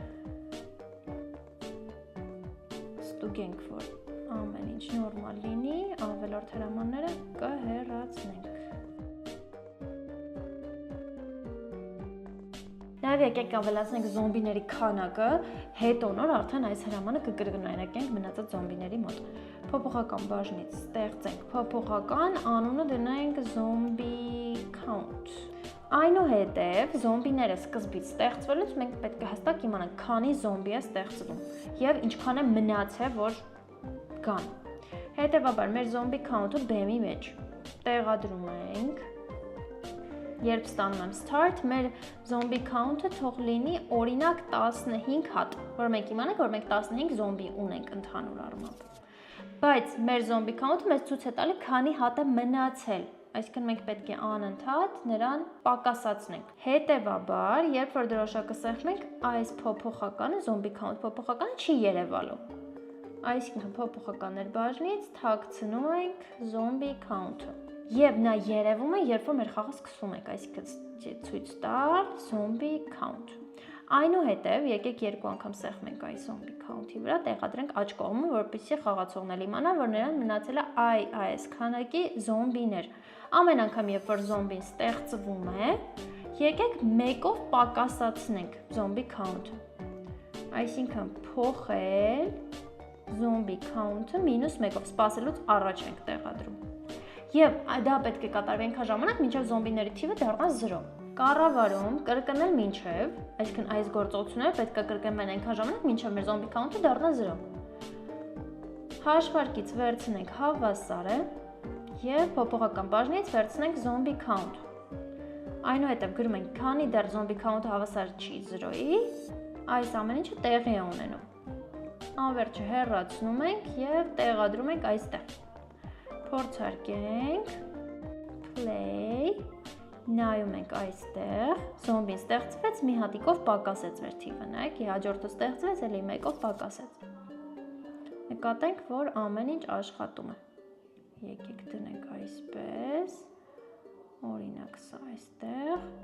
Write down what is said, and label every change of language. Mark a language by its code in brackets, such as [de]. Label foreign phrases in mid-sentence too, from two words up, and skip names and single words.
[hy] ստուգենք, որ ամեն ինչ նորմալ լինի, ավելորդ հրամանները կհեռացնենք։ Նաև եկեք ավելացնենք զոմբիների քանակը, հետո նոր արդեն այս հրամանը կկրկնօրինակենք մնացած զոմբիների մոտ։ Փոփոխական բաժնից ստեղծենք փոփոխական, անունը դնենք [en] zombie count։ [hy] Այնուհետև զոմբիները սկզբից ստեղծվելուց մենք պետք է հստակ իմանանք քանի զոմբի է ստեղծվում և ինչքան է մնացել, որ գան։ Հետևաբար մեր [en] zombie count- [hy] ը բեմի մեջ տեղադրում ենք։ Երբ ստանում եմ start, մեր [en] zombie count- [hy] ը թող լինի օրինակ 15 հատ, որ մենք իմանանք, որ մենք 15 զոմբի ունենք ընդհանուր առմամբ։ Բայց մեր [en] zombie count- [hy] ը մեզ ցույց է տալի, քանի հատ է մնացել, այսինքն մենք պետք է անընդհատ նրան պակասացնենք։ Հետևաբար, երբ որ դրոշակը սեղմենք, այս փոփոխականը, [en] zombie count [hy] փոփոխականը չի երևալու։ Այսինքն փոփոխականներ բաժնից թաքցնում ենք [en] zombie count- [hy] ը։ Եվ նա երևում է, երբ որ մեր խաղը սկսում ենք, այսինքն ցույց տալ [en] zombie count։ [hy] Այնուհետև եկեք երկու անգամ սեղմենք այս [en] zombie count- [hy] ի վրա, տեղադրենք աջ կողմը, որպեսզի խաղացողն էլ իմանա, որ նրան մնացել է այս քանակի զոմբիներ։ Ամեն անգամ, երբ որ զոմբին ստեղծվում է, եկեք մեկով պակասացնենք [en] zombie count- [hy] ը։ Այսինքն փոխել [en] zombie count- [hy] ը -1-ով, սպասելուց առաջ ենք տեղադրում։ Եվ դա պետք է կատարվի այնքան ժամանակ, մինչև զոմբիների թիվը դառնա 0։ Կառավարում կրկնել մինչև, այսինքն այս գործողությունները պետք է կրկնվեն այնքան ժամանակ, մինչև մեր [en] zombie count- [hy] ը դառնա 0։ Հաշվարկից վերցնենք հավասարը եւ փոփոխական բաժնից վերցնենք [en] zombie count։ [hy] Այնուհետև գրում ենք, քանի դեռ [en] zombie count- [hy] ը հավասար չի 0-ի, այս ամեն ինչը տեղի է ունենում։ Անվերջը հեռացնում ենք եւ տեղադրում ենք այստեղ։ Փորձարկենք play, նայում ենք այստեղ, զոմբին ստեղծվեց, մի հատիկով պակասեց մեր թիվը, նայեք, հաջորդը ստեղծվեց, էլի մեկով պակասեց։ Նկատենք, որ ամեն ինչ աշխատում է։ Եկեք դնենք այսպես, օրինակ սա այստեղ,